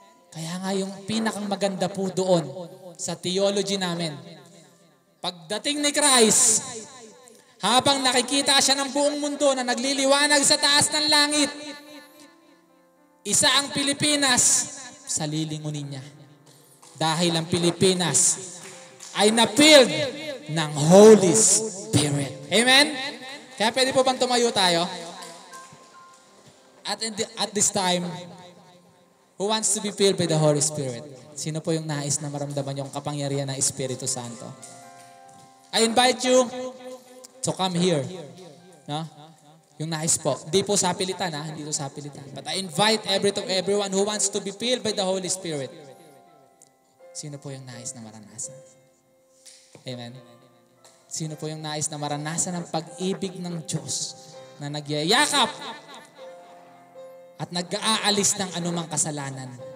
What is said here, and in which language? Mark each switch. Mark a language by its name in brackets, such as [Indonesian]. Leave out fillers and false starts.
[Filipino] Kaya nga yung pinakang maganda po doon sa theology namin, pagdating ni Christ, habang nakikita siya ng buong mundo na nagliliwanag sa taas ng langit, isa ang Pilipinas sa lilingunin niya. Dahil ang Pilipinas ay na-filled ng Holy Spirit. Amen? Kaya pwede po bang tumayo tayo? [English] At this time, who wants to be filled by the Holy Spirit? [Filipino] Sino po yung nais na maramdaman yung kapangyarihan ng Espiritu Santo? [English] I invite you to come here. [Filipino] No? Yung nais po. Hindi po sa pilitan, ha? Hindi po sa pilitan. [English] But I invite everyone who wants to be filled by the Holy Spirit. [Filipino] Sino po yung nais na maranasan? Amen? Sino po yung nais na maranasan ang pag-ibig ng Diyos na nagyayakap at nag-aalis ng anumang kasalanan?